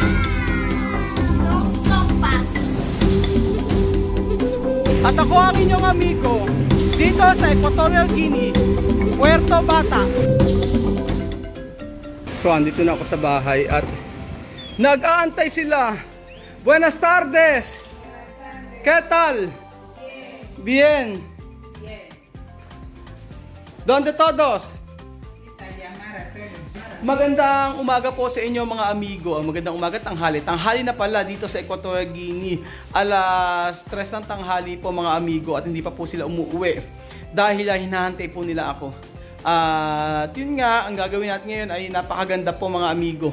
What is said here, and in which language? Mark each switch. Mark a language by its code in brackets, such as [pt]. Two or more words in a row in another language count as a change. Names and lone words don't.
[tl] At ako ang inyong amigo dito sa Equatorial Guinea, Puerto Bata. So andito na ako sa bahay at nag-aantay sila. [es] Buenas tardes. ¿Qué tal? Bien. ¿Dónde todos? [tl] Magandang umaga po sa inyo mga amigo. Magandang umaga, tanghali. Tanghali na pala dito sa Equatorial Guinea. Alas 3 ng tanghali po mga amigo at hindi pa po sila umuwi. Dahil hinahantay po nila ako. At yun nga, ang gagawin natin ngayon ay napakaganda po mga amigo.